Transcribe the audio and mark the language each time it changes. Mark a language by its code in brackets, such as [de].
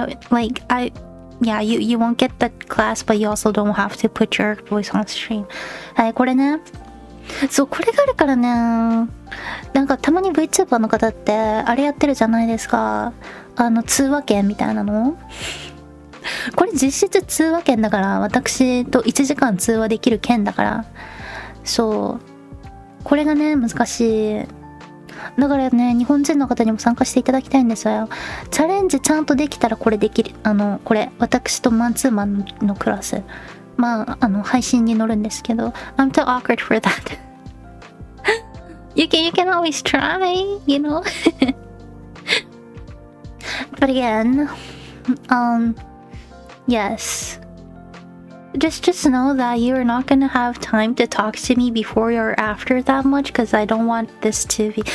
[en] You won't get the class, but you also don't have to put your voice on stream. [ja] これね。そう、これがあるからね。なんかたまに Vtuber の方ってあれやってるじゃないですか。通話券みたいなの。これ実質通話券だから、私と1時間通話できる券だから。そう。これがね、難しい。だからね、日本人の方にも参加していただきたいんですよ。チャレンジちゃんとできたらこれできる。これ、私とマンツーマンのクラス。まあ、配信に乗るんですけど。 [en] I'm too awkward for that. You can always try, you know? But again, yes. Just know that you're not gonna have time to talk to me before or after that much, because I don't want this to be...